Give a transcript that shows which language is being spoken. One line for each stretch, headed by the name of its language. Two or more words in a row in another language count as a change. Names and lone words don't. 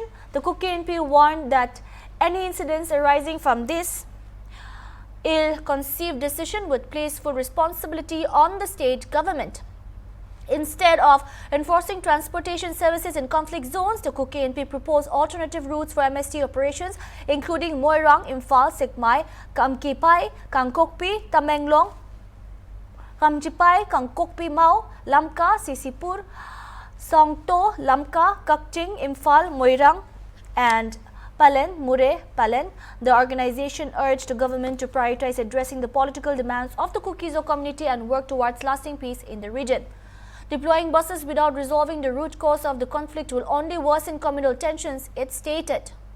English: The Kuki NP warned that any incidents arising from this ill-conceived decision would place full responsibility on the state government. Instead of enforcing transportation services in conflict zones, the Kuki NP proposed alternative routes for MST operations, including Moirang, Imphal, Sekmai, Kamkipai, Kangkokpi, Tamenglong, Kamjipai, Kangkokpi Mau, Lamka, Sisipur, Songto, Lamka, Kakching, Imphal, Moirang, and Palen, Mure, Palen. The organization urged the government to prioritize addressing the political demands of the Kuki-Zo community and work towards lasting peace in the region. Deploying buses without resolving the root cause of the conflict will only worsen communal tensions, it stated.